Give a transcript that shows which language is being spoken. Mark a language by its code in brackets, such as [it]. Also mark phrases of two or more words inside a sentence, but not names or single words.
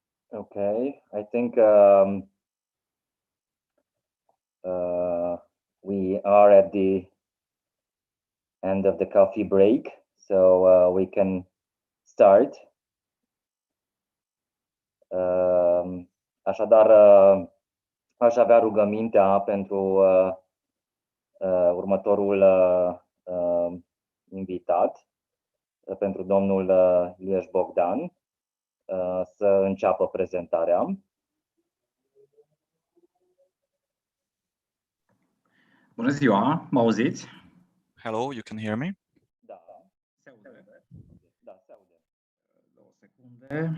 [en] Okay, I think we are at the end of the coffee break, so we can start. [ro] Așadar, aș avea rugămintea pentru următorul invitat, pentru domnul Ilieș Bogdan, să înceapă prezentarea. Bună ziua, mă auziți? [en] Hello, you can hear me? [ro] Da, se aude. Da, se aude. 2 secunde.